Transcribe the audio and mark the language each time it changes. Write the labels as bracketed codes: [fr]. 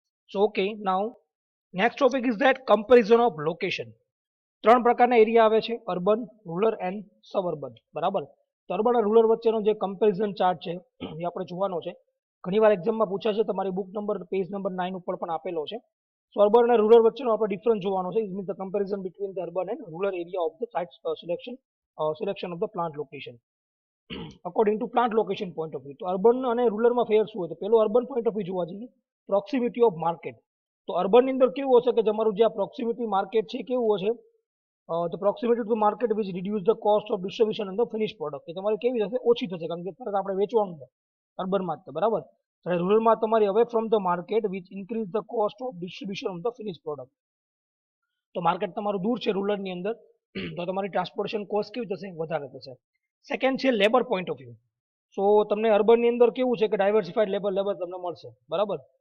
[en] So okay, now next topic is that comparison of location. [gu] ત્રણ પ્રકારના area આવે છે, અર્બન, રૂરલ એન્ડ સબઅર્બન. બરાબર. તો અર્બન અને રૂરલ વચ્ચેનો જે કમ્પેરિઝન ચાર્ટ છે એ આપણે જોવાનો છે. ઘણીવાર એક્ઝામમાં પૂછાય છે, તમારી બુક નંબર પેજ નંબર 9 ઉપર પણ આપેલો છે. સો અર્બન અને રૂરલ વચ્ચેનો આપણે ડિફરન્સ જોવાનો છે. It means the comparison between the urban and rural area of the site selection of the plant location according to plant location point of view. તો અર્બન અને રૂરલમાં ફેર શું હોય? તો પેલું અર્બન પોઈન્ટ ઓફ વ્યૂ જોવા જઈએ, પ્રોક્સિમિટી ઓફ માર્કેટ. તો અર્બનની અંદર કેવું હશે કે તમારું જે આ પ્રોક્સિમિટી માર્કેટ છે કેવું હશે? [en] The proximity to the market which reduce the cost of distribution and the finished product. [gu] એ તમારી કેવી થશે? ઓછી થશે, કારણ કે તરત આપણે વેચવાનું છે અર્બનમાં જ. બરાબર. ત્યારે રૂરલમાં તમારી away from the market which increase the cost of distribution of the finish product. તો માર્કેટ તમારું દૂર છે રૂરલની અંદર, તો તમારી ટ્રાન્સપોર્ટેશન કોસ્ટ કેવી થશે? વધારે થશે. સેકન્ડ છે લેબર પોઈન્ટ ઓફ વ્યૂ. સો તમને અર્બનની અંદર કેવું છે કે ડાયવર્સિફાઈડ લેબર તમને મળશે. બરાબર.